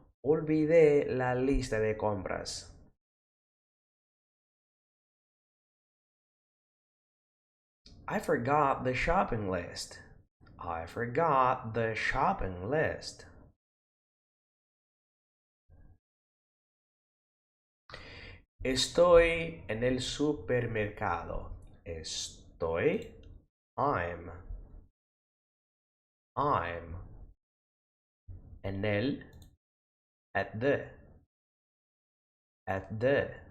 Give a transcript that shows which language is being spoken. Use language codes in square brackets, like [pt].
[es] Olvidé la lista de compras. [en] I forgot the shopping list. I forgot the shopping list. [es] Estoy en el supermercado. Estoy. [en] I'm. I'm. [es] En el. [en] At the. At the.